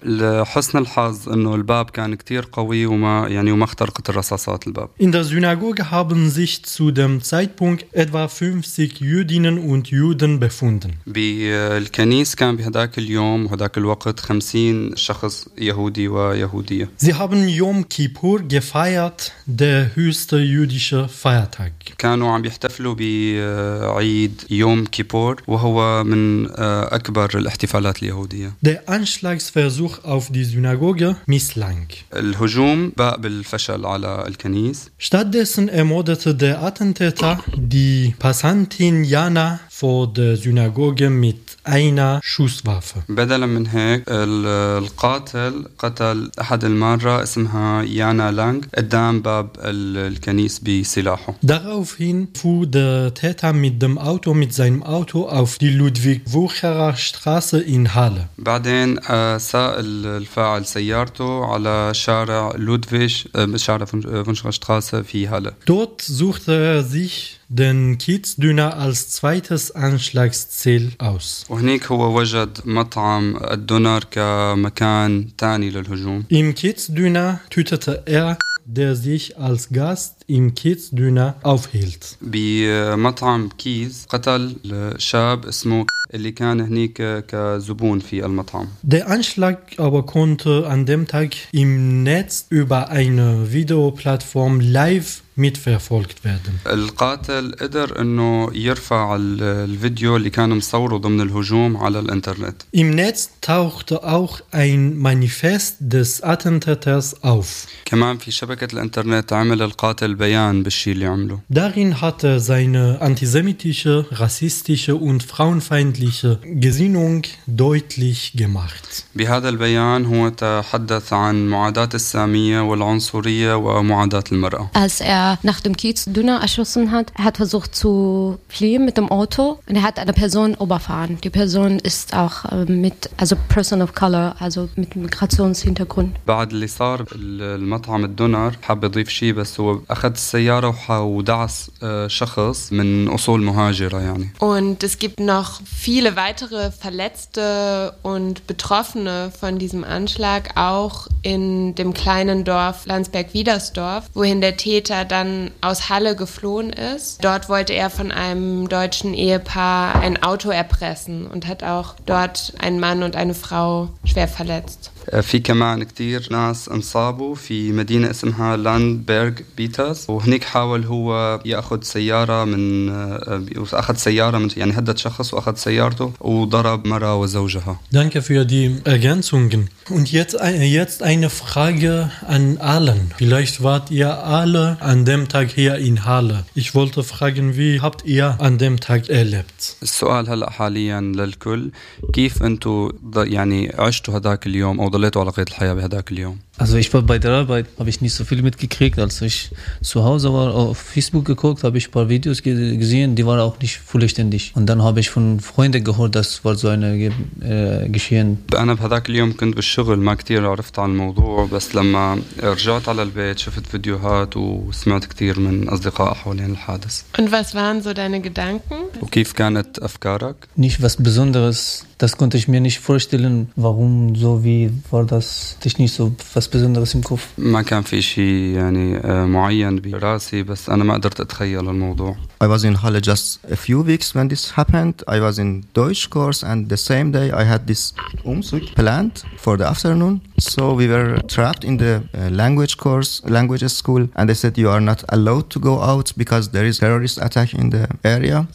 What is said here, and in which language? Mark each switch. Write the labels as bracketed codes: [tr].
[de] In der Synagoge haben sich zu dem Zeitpunkt etwa 50 Jüdinnen und Juden befunden. Sie haben Yom Kippur gefeiert, der höchste jüdische Feiertag. [ar] كانوا عم يحتفلوا بعيد يوم كيبور وهو من أكبر الاحتفالات اليهودية. [de] Der Anschlagsversuch auf die Synagoge misslang. [ar] الهجوم بقى بالفشل على الكنيس. [de] Stattdessen ermordete der Attentäter die Passantin Jana vor der Synagoge mit einer Schusswaffe. [ar] بدلا من هيك القاتل قتل أحد المارة اسمها يانا لانغ قدام باب الكنيس بسلاحه. [de] Daraufhin fuhr der Täter mit seinem Auto auf die Ludwig-Wucherer Straße in Halle. [ar] بعدين سار الفاعل سيارته على شارع لودفيج شارع فونشغر Straße في Halle. [de] Dort suchte er sich den Kiezdüner als zweites Anschlagsziel aus. [ar] وهناك هو وجد مطعم الدونر كمكان تاني للهجوم. [de] Im Kiezdüner tötete er der sich als Gast im Kiezdüner aufhielt. Bei Matam Kiez [ar] قتل شاب اسمه اللي كان هناك كزبون في المطعم. [de] Der Anschlag aber konnte an dem Tag im Netz über eine Videoplattform live mitverfolgt werden. [ar] القاتل قدر انه يرفع الفيديو اللي كانوا مصوره ضمن الهجوم على الانترنت. [de] Im Netz tauchte auch ein Manifest des Attentäters auf. [ar] كمان في شبكة الانترنت عمل القاتل بيان بالشي اللي عمله. [de] Darin hatte seine antisemitische, rassistische und frauenfeindliche Gesinnung deutlich gemacht. [ar] بهذا البيان هو تحدث عن معاداة السامية والعنصرية ومعاداة المرأة. [de] Als er nach dem Kiezdüner erschossen hat, er hat versucht zu fliehen mit dem Auto und er hat eine Person überfahren. Die Person ist auch mit, also Person of Color, also mit Migrationshintergrund. [ar] بعد اللي صار المطعم الدونر حاب يضيف شيء بس هو أخذ السيارة ودعس شخص من أصول مهاجرة يعني. [de] Und es gibt noch viele weitere Verletzte und Betroffene von diesem Anschlag auch in dem kleinen Dorf Landsberg-Widersdorf, wohin der Täter dann aus Halle geflohen ist. Dort wollte er von einem deutschen Ehepaar ein Auto erpressen und hat auch dort einen Mann und eine Frau schwer verletzt. [ar] في كمان كتير ناس انصابوا في مدينة اسمها لاندبرغ بيترز وهناك حاول هو يأخذ سيارة من أخذ سيارة من يعني هدد شخص وأخذ سيارته وضرب مرأة وزوجها. [de] Danke für die Ergänzungen. Und jetzt eine Frage an Allen. Vielleicht wart ihr alle an dem Tag hier in Halle. Ich wollte fragen, wie habt ihr an dem Tag erlebt? [ar] السؤال هلا حاليا للكل كيف أنتوا يعني عشتوا هذاك اليوم أو ضليتوا على قيد الحياة بهذاك اليوم؟ [de] Also ich war bei der Arbeit, habe ich nicht so viel mitgekriegt. Als ich zu Hause war, auf Facebook geguckt, habe ich ein paar Videos gesehen, die waren auch nicht vollständig. Und dann habe ich von Freunden gehört, das war so ein Geschehen. [ar] أنا بهذاك اليوم كنت بالشغل ما كتير عرفت عن الموضوع بس لما رجعت على البيت شفت فيديوهات وسمعت كتير من أصدقاء حولين الحادث. [de] Und was waren so deine Gedanken? [ar] وكيف كانت أفكارك؟ [de] Nicht was Besonderes. Das konnte ich mir nicht vorstellen, warum so, wie war das, dich nicht so was Besonderes im Kopf. [ar] ما كان في شيء يعني معين براسي بس انا ما قدرت اتخيل الموضوع. [en] I was in Halle just a few weeks when this happened. I was in Deutsch course and the same day I had this Umzug planned for the afternoon. So we were trapped in the language course, languages school, and they said you are not allowed to go out because there is terrorist attack in the area.